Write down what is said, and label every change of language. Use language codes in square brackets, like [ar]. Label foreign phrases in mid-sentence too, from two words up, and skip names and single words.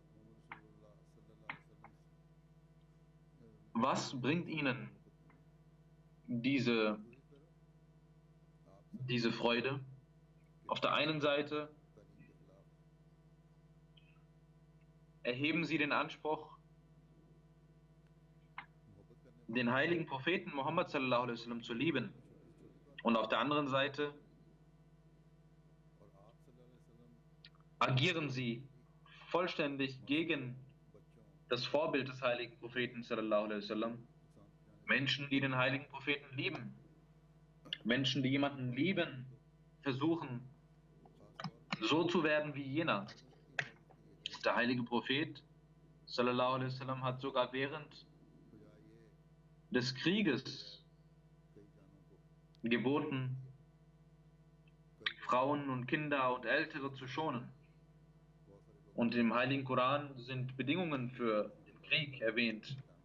[de] Was bringt ihnen diese Freude? Auf der einen Seite erheben sie den Anspruch, den heiligen Propheten Muhammad [ar] صلى الله عليه وسلم [de] zu lieben. Und auf der anderen Seite agieren sie vollständig gegen das Vorbild des heiligen Propheten [ar] صلى الله عليه وسلم. [de] Menschen, die den heiligen Propheten lieben, Menschen, die jemanden lieben, versuchen, so zu werden wie jener. Der heilige Prophet [ar] صلى الله عليه وسلم [de] hat sogar während des Krieges geboten, Frauen und Kinder und Ältere zu schonen. Und im heiligen Koran sind Bedingungen für den Krieg erwähnt.